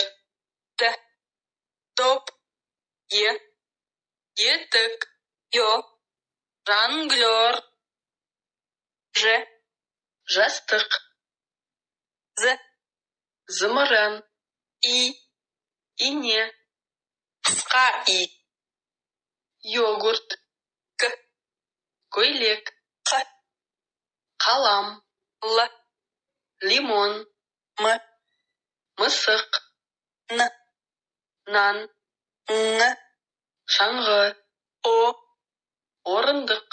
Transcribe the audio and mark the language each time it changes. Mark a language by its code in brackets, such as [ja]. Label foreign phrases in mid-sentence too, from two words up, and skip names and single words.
[kk] Д. Топ. Е. Етік. Ё. Жонглер. Ж. Жастық. З. Зымыран. И. Ине. Қысқа и. Йогурт. К. Көйлек. Қ. Қалам. Л. Лимон. М. Мысық. Н. Нан. Ң. Шаңғы. О. Орындық.